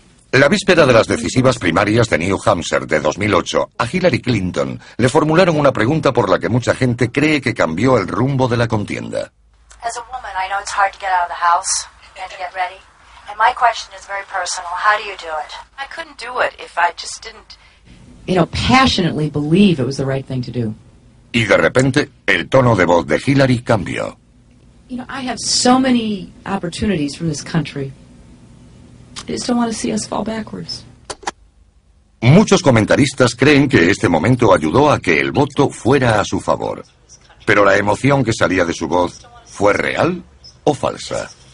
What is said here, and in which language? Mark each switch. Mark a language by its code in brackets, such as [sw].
[es] La víspera de las decisivas primarias de New Hampshire de 2008, a Hillary Clinton le formularon una pregunta por la que mucha gente cree que cambió el rumbo de la contienda. [en] As a woman, I know it's hard to get out of the house and to get ready. And my question is very personal. How do you do it? I couldn't do it if I just didn't, you know, passionately believe it was the right thing to do. [es] Y de repente, el tono de voz de Hillary cambió. [en] You know, I have so many opportunities from this country. I just don't want to see us fall backwards. [es] Muchos comentaristas creen que este momento ayudó a que el voto fuera a su favor. Pero la emoción que salía de su voz, ¿fue real o falsa?